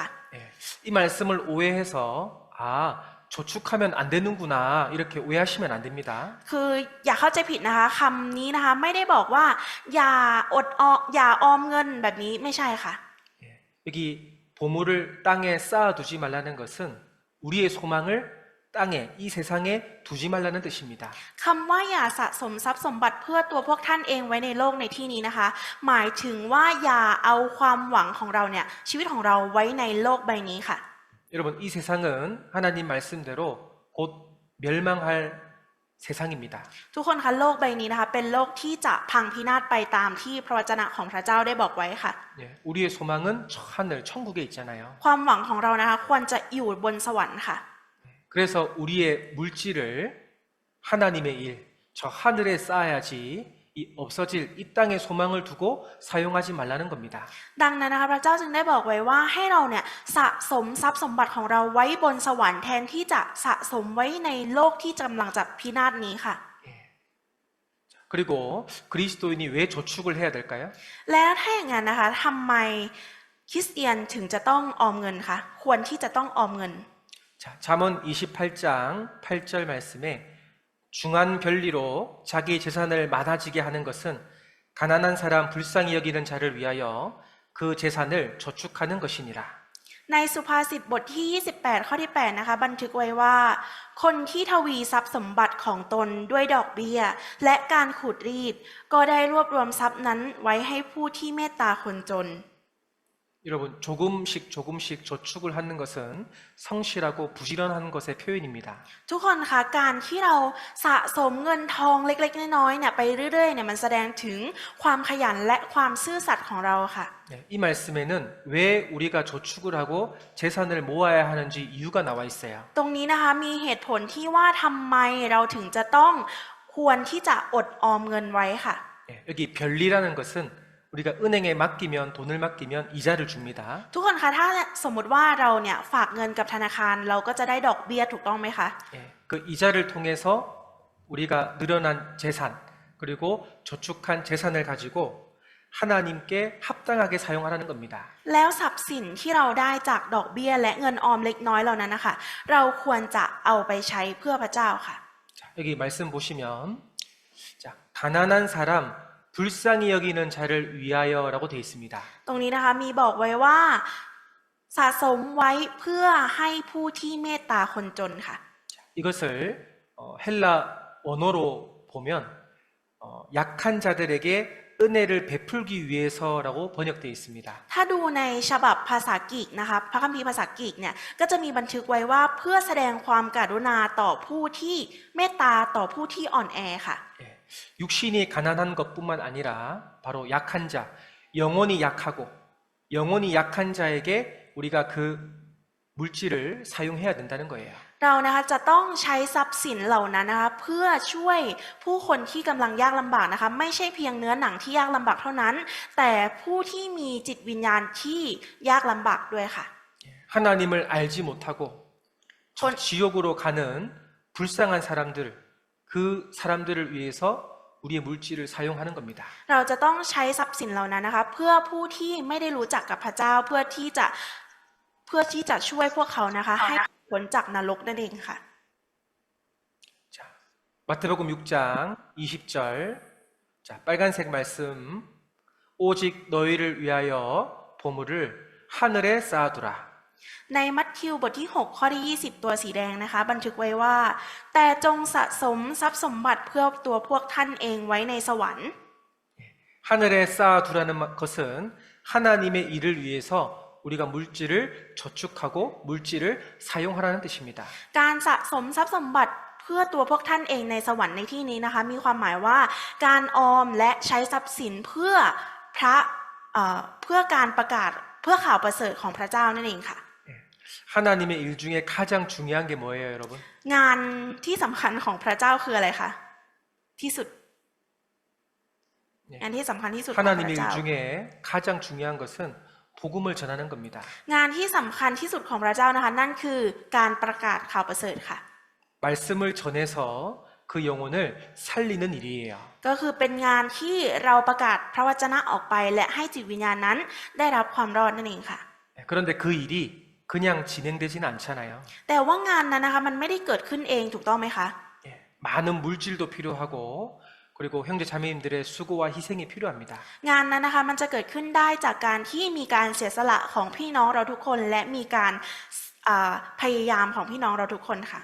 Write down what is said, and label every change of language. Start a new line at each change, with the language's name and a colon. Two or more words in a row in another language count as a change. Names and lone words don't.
Korean: 이 말씀을 오해해서 저축하면 안 되는구나 이렇게 오해하시면 안 됩니다.
Thai: คืออย่าเข้าใจผิดนะคะคำนี้นะคะไม่ได้บอกว่าอย่าออมเงินแบบนี้ไม่ใช่ค่ะ
Korean: 여기 보물을 땅에 쌓아두지 말라는 것은 우리의 소망을 땅에 이 세상에 두지 말라는 뜻입니다.
Thai: คำว่าอย่าสะสมทรัพย์สมบัติเพื่อตัวพวกท่านเองไว้ในโลกในที่นี้นะคะ หมายถึงว่าอย่าเอาความหวังของเราเนี่ยชีวิตของเราไว้ในโลกใบนี้ค่ะ
Korean: 여러분 이 세상은 하나님 말씀대로 곧 멸망할 세상입니다.
Thai: ทุกคนคะโลกใบนี้นะคะเป็นโลกที่จะพังพินาศไปตามที่พระวจนะของพระเจ้าได้บอกไว้ค่ะ
Korean: 우리의 소망은 하늘 천국에 있잖아요.
Thai: ความหวังของเรานะคะควรจะอยู่บนสวรรค์ค่ะ
Korean: 그래서 우리의 물질을 하나님의 일, 저 하늘에 쌓아야지 이 없어질 이 땅의 소망을 두고 사용하지 말라는 겁니다.
Thai: ดังนั้นนะคะพระเจ้าจึงได้บอกไว้ว่าให้เราเนี่ยสะสมทรัพย์สมบัติของเราไว้บนสวรรค์แทนที่จะสะสมไว้ในโลกที่กำลังจะพินาศนี้ค่ะ
Korean: 그리고 그리스도인이 왜 저축을 해야 될까요?
Thai: แล้วถ้าอย่างนั้นนะคะทำไมคริสเตียนถึงจะต้องออมเงินคะควรที่จะต้องออมเงิน
Korean: 자, 잠언 28장 8절 말씀에 중한 별리로 자기 재산을 많아지게 하는 것은 가난한 사람 불쌍히 여기는 자를 위하여 그 재산을 저축하는 것이니라.
Thai: ในสุภาษิตบทที่28ข้อที่8นะคะบันทึกไว้ว่าคนที่ทวีทรัพย์สมบัติของตนด้วยดอกเบี้ยและการขูดรีดก็ได้รวบรวมทรัพย์นั้นไว้ให้ผู้ที่เมตตาคนจน
Korean: 여러분 조금씩 저축을 하는 것은 성실하고 부지런한 것의 표현입니다.
Thai: ทุกคนคะการที่เราสะสมเงินทองเล็กๆน้อยๆเนี่ยไปเรื่อยๆเนี่ยมันแสดงถึงความขยันและความซื่อสัตย์ของเราค่ะ
Korean: 이 말씀에는 왜 우리가 저축을 하고 재산을 모아야 하는지 이유가 나와 있어요.
Thai: ตรงนี้นะคะมีเหตุผลที่ว่าทำไมเราถึงจะต้องควรที่จะอดออมเงินไว้ค่ะ
Korean: 여기 별리라는 것은 우리가 은행에 맡기면 돈을 맡기면 이자를 줍니다.
Thai: ทุกคนคะถ้าสมมติว่าเราเนี่ยฝากเงินกับธนาคารเราก็จะได้ดอกเบี้ยถูกต้องไหมคะ
Korean: 그 이자를 통해서 우리가 늘어난 재산 그리고 저축한 재산을 가지고 하나님께 합당하게 사용하라는 겁니다.
Thai: แล้วทรัพย์สินที่เราได้จากดอกเบี้ยและเงินออมเล็กน้อยเหล่านั้นนะคะเราควรจะเอาไปใช้เพื่อพระเจ้าค่ะ
Korean: 자, 여기 말씀 보시면 자, 가난한 사람 불쌍히 여기는 자를 위하여라고 되어 있습니다.
Thai: ตรงนี้นะคะมีบอกไว้ว่าสะสมไว้เพื่อให้ผู้ที่เมตตาคนจนค่ะ
Korean: 이것을 헬라 원어로 보면 약한 자들에게 은혜를 베풀기 위해서라고 번역되어 있습니다.
Thai: ถ้าดูในฉบับภาษากรีกนะคะพระคัมภีร์ภาษากรีกเนี่ยก็จะมีบันทึกไว้ว่าเพื่อแสดงความกรุณาต่อผู้ที่เมตตาต่อผู้ที่อ่อนแอค่ะ
Korean: 육신이 가난한 것뿐만 아니라 바로 약한 자, 영혼이 약한 자에게 우리가 그 물질을 사용해야 된다는 거예요.
Thai: เรานะคะจะต้องใช้ทรัพย์สินเหล่านั้นนะคะเพื่อช่วยผู้คนที่กำลังยากลำบากนะคะไม่ใช่เพียงเนื้อหนังที่ยากลำบากเท่านั้น แต่ผู้ที่มีจิตวิญญาณที่ยากลำบากด้วยค่ะ
Korean: 하나님을 알지 못하고 지옥으로 가는 불쌍한 사람들, 그 사람들을 위해서 우리의 물질을 사용하는 겁니다.
Thai: เราจะต้องใช้ทรัพย์สินเหล่านั้นนะคะเพื่อผู้ที่ไม่ได้รู้จักกับพระเจ้าเพื่อที่จะช่วยพวกเขานะคะให้พ้นจากนรกนั่นเองค่ะ
Korean: 자, 마태복음 6장 20절. 자, 빨간색 말씀. 오직 너희를 위하여 보물을 하늘에 쌓아두라.
Thai: ในมัทธิวบทที่6ข้อที่20ตัวสีแดงนะคะบันทึกไว้ว่าแต่จงสะสมทรัพย์สมบัติเพื่อตัวพวกท่านเองไว้ในสวรรค์
Korean: 하늘에 쌓아두라는 것은 하나님의 일을 위해서 우리가 물질을 저축하고 물질을 사용하라는 뜻입니다.
Thai: การสะสมทรัพย์สมบัติพื่อตัวพวกท่านเองในสวรรค์ในที่นี้นะคะมีความหมายว่าการออมและใช้ทรัพย์สินเพื่อพระเพื่อการประกาศเพื่อข่าวประเสริฐของพระเจ้านั่นเองค่ะ
Korean: 하나님의 일 중에 가장 중요한 게 뭐예요, 여러분?
Thai: งานที่สำคัญของพระเจ้าคืออะไรคะที่สุด งานที่สำคัญที่สุดของพระ
Korean: 하나님의 일
Thai: เจ้า
Korean: 중에 가장 중요한 것은 복음을 전하는 겁니다.
Thai: งานที่สำคัญที่สุดของพระเจ้านะคะนั่นคือการประกาศข่าวประเสริฐค่ะ
Korean: 말씀을 전해서 그 영혼을 살리는 일이에요.
Thai: ก็คือเป็นงานที่เราประกาศพระวจนะออกไปและให้จิตวิญญาณนั้นได้รับความรอดนั่นเองค่ะ
Korean: 그런데 그 일이 그냥 진행되지는 않잖아요.
Thai: แต่ว่างานนั้นนะคะมันไม่ได้เกิดขึ้นเองถูกต้องไหมคะ
Korean: 많은 물질도 필요하고 그리고 형제 자매님들의 수고와 희생이 필요합니다.
Thai: งานนั้นนะคะมันจะเกิดขึ้นได้จากการที่มีการเสียสละของพี่น้องเราทุกคนและมีการพยายามของพี่น้องเราทุกคนค่ะ